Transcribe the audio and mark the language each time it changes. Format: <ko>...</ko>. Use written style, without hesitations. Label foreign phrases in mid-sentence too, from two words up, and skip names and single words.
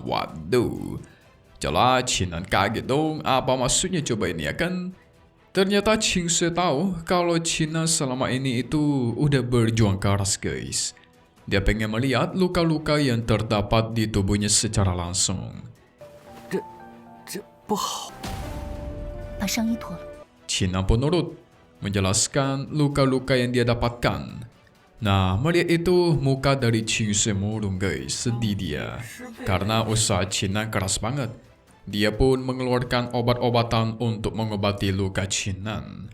<id>Waduh. Jelas Cinan kaget dong. Apa maksudnya coba ini ya kan? Ternyata Qing Sui tahu kalau Cinan selama ini itu udah berjuang keras guys. Dia pengen melihat luka-luka yang terdapat di tubuhnya secara langsung.</id> <zh>这不好。把上衣脱了。</zh> <id>Cinan pun nurut, menjelaskan luka-luka yang dia dapatkan. Nah, melihat itu, muka dari Qing Sui murung guys, sedih dia. Karena usaha Cinan keras banget. Dia pun mengeluarkan obat-obatan untuk mengobati luka Cinan.</id>